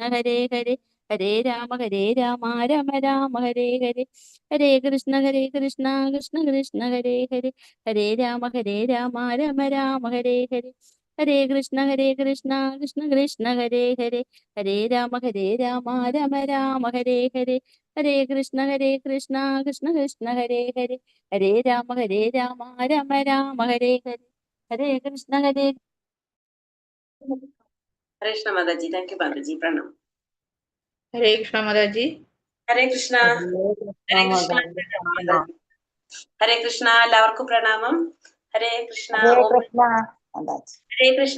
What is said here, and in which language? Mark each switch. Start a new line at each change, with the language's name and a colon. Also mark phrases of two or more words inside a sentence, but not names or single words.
Malayalam: ഹരേ ഹരേ, ഹരേ രാമ രാമ രാമ ഹരേ ഹരേ, ഹരേ കൃഷ്ണ കൃഷ്ണ കൃഷ്ണ ഹരേ ഹരേ, ഹരേ രാമ രാമ രാമ ഹരേ ഹരേ, ഹരേ കൃഷ്ണ കൃഷ്ണ കൃഷ്ണ ഹരേ ഹരേ, ഹരേ രാമ രാമ രാമ ഹരേ ഹരേ, ഹരേ കൃഷ്ണ കൃഷ്ണ കൃഷ്ണ ഹരേ ഹരേ, ഹരേ രാമ രാമ രാമ ഹരേ ഹരേ, ഹരേ കൃഷ്ണ ഹരേ കൃഷ്ണ മാതാജി.
English: thank you
Malayalam: മാതാജി. പ്രണാം. ഹരേ കൃഷ്ണ മാതാജി. ഹരേ കൃഷ്ണ. ഹരേ കൃഷ്ണ. ഹരേ കൃഷ്ണ. എല്ലാവർക്കും പ്രണാമം. ഹരേ കൃഷ്ണ. ഹരേ കൃഷ്ണ.